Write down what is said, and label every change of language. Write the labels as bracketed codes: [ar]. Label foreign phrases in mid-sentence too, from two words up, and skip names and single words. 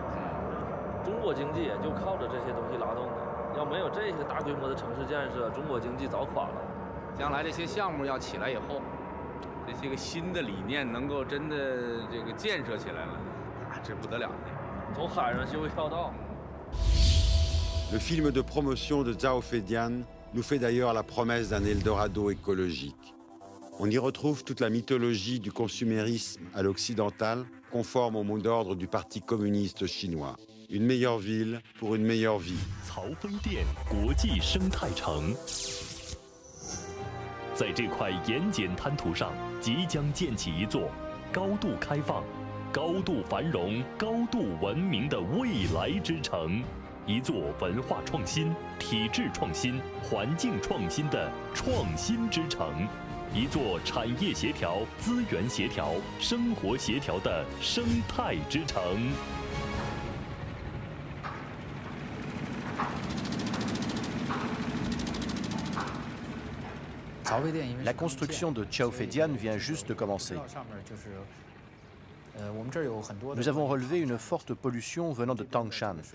[zh] 中国经济也就靠着这些东西拉动的，要没有这些大规模的城市建设，中国经济早垮了。将来这些项目要起来以后，这些个新的理念能够真的这个建设起来了，这不得了！从海上修一条道。 [fr] Le film de promotion de Zhaofeidian nous fait d'ailleurs la promesse d'un Eldorado écologique. On y retrouve toute la mythologie du consumérisme à l'occidental, conforme au mot d'ordre du Parti communiste chinois. Une meilleure ville pour une meilleure vie. [zh] 曹妃甸国际生态城，在这块盐碱滩涂上，即将建起一座高度开放、高度繁荣、高度文明的未来之城。一座文化创新、体制创新、环境创新的创新之城，一座产业协调、资源协调、生活协调的生态之城。 [fr] La construction de Zhaofeidian vient juste de commencer. Nous avons relevé une forte pollution venant de Tangshan.